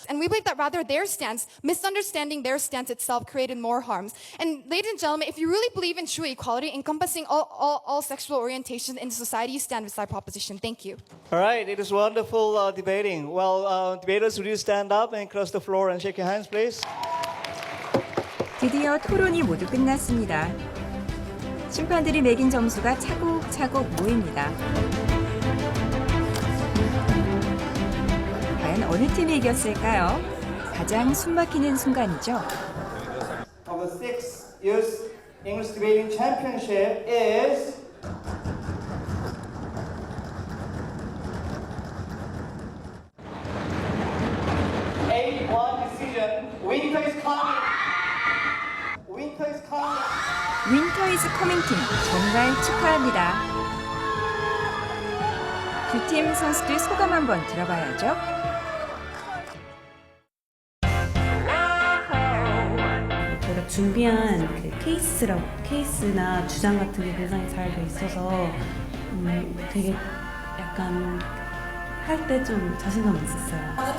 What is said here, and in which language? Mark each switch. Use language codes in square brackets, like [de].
[en] And we believe that rather misunderstanding their stance itself created more harms. And ladies and gentlemen, if you really believe in true equality encompassing all sexual orientations in society, you stand beside proposition. Thank you. All right, it is wonderful debating. Well, debaters, would you stand up and cross the floor and shake your hands, please? [ko] 드디어 토론이 모두 끝났습니다. 심판들이 매긴 점수가 차곡차곡 모입니다. 과연 어느 팀이 이겼을까요? 가장 숨막히는 순간이죠. [en] Of the 6th Youth English Debating Championship is 8-1 decision. Winter is coming. Winter is coming. [ko] 윈터 이즈 커밍 팀 정말 축하합니다. 두 팀 선수들 소감 한번 들어봐야죠. 저희가 준비한 그 케이스나 주장 같은 게 굉장히 잘 돼 있어서 되게 약간 할 때 좀 자신감 있었어요.